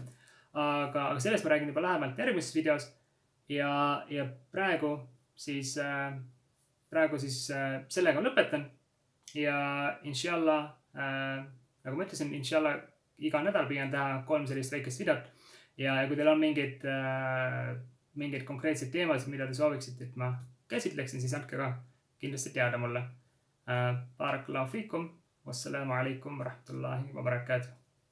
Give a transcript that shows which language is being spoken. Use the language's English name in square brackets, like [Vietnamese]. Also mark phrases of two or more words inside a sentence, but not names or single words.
[Estonian] Aga sellest ma räägin juba lähemalt järgmises videos ja praegu siis sellega lõpetan ja inshallah, nagu ma ütlesin, inshallah iga nädal püüan teha 3 sellist väikest videot ja kui teil on mingeid konkreetseid teemasid, mida te sooviksite, et ma käsitleksin, siis andke ka kindlasti teada mulle. [Arabic] بارك الله فيكم، والسلام عليكم ورحمة الله وبركاته.